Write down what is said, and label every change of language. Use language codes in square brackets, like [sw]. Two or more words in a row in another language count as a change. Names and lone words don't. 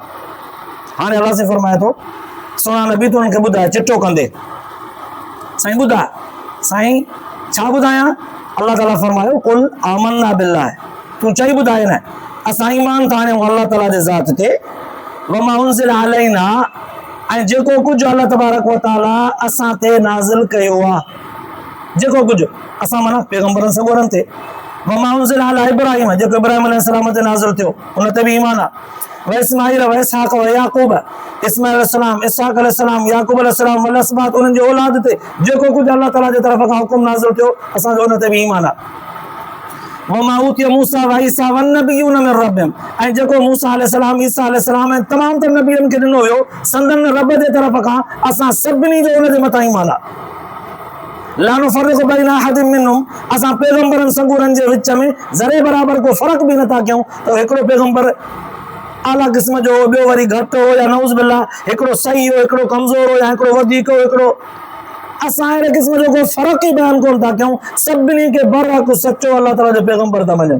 [sd] हाणे अल्लाह से फरमाए थो, सोना नबी तूं हुनखे ॿुधाए चिटो कंदे, साईं ॿुधाए, साईं छा ॿुधायां? अल्लाह ताला फरमायो [ar] قل آمنا بالله, [sd] तूं चई ॿुधाए न असां ईमान था आणियूं अल्लाह ताला जे ज़ात ते, [ar] وما أنزل علينا [sd] ऐं जेको कुझु [ar] الله تبارك وتعالى [sd] असां ते नाज़िल कयो आहे, जेको कुझु असां माना पैगंबरनि सॻोरनि ते, [ar] وما أنزل على إبراهيم [sd] जेको इब्राहिम अलैहिस्सलाम ते नाज़िल थियो उन ते बि ईमान आहे। [ar] وإسماعيل وإسحاق ويعقوب, [sd] इस्माईल अलैहिस्सलाम, इसहाक अलैहिस्सलाम, याकूब अलैहिस्सलाम [ar] والأسباط [sd] उन्हनि जे औलाद ते जेको कुझु अल्लाह ताला जे तरफ़ खां हुकुम नाज़िल थियो असांजो उन ते बि ईमान आहे। [ar] وما أوتي موسى وعيسى والنبيون من ربهم, [sd] ऐं जेको मूसा अलैहिस्सलाम, ईसा अलैहिस्सलाम ऐं तमामु त नबियनि खे ॾिनो वियो संदन रब जे तरफ़ खां, असां सभिनी जो उन जे मथां ईमान आहे। [ar] لا نفرق بين أحد منهم, [sd] असां पैगंबरनि सॻोरनि जे विच में ज़रे बराबर को फ़र्क़ु बि नथा कयूं त हिकिड़ो पैगंबर आला क़िस्म जो हो, ॿियो वरी घटि हो या [ar] نعوذ بالله, [sd] हिकिड़ो सही हो हिकिड़ो कमज़ोर हो या हिकिड़ो वधीक हो हिकिड़ो, असां अहिड़े क़िस्म जो को फ़र्क़ु ई बयानु कोन था कयूं, सभिनी खे बरहक़ सचो अल्लाह ताला जो पैगंबर था मञनि।